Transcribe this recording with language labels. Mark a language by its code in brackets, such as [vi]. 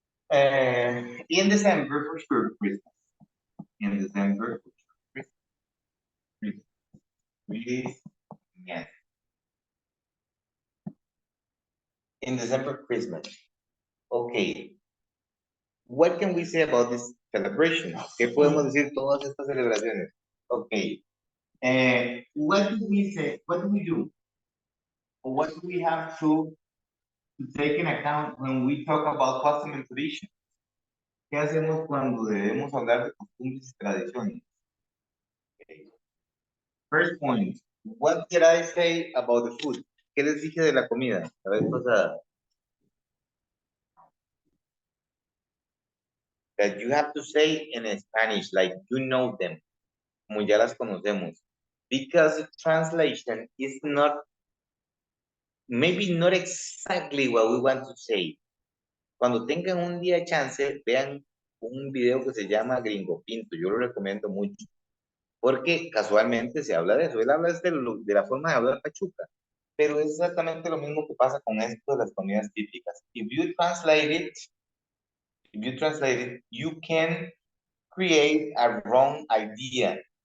[en] In December for sure, Christmas. In December for sure, Christmas. Christmas. In December, Christmas. Okay. What can we say about this celebration? [es] ¿Qué podemos decir de todas estas celebraciones? [en] Okay. What do we say? What do we do? Or what do we have to take in account when we talk about custom and tradition? [es] ¿Qué hacemos cuando debemos hablar de costumbres y tradiciones? [en] Okay. First point. What did I say about the food? [es] ¿Qué les dije de la comida la vez pasada? [en] That you have to say in Spanish, like you know them, [es] como ya las conocemos. [en] Because the translation is not, maybe not exactly what we want to say. [es] Cuando tengan un día de chance, vean un video que se llama Gringo Pinto, yo lo recomiendo mucho, porque casualmente se habla de eso, él habla de la forma de hablar pachuca, pero es exactamente lo mismo que pasa con esto de las comidas típicas. [en] If you translate it, you can create a wrong idea.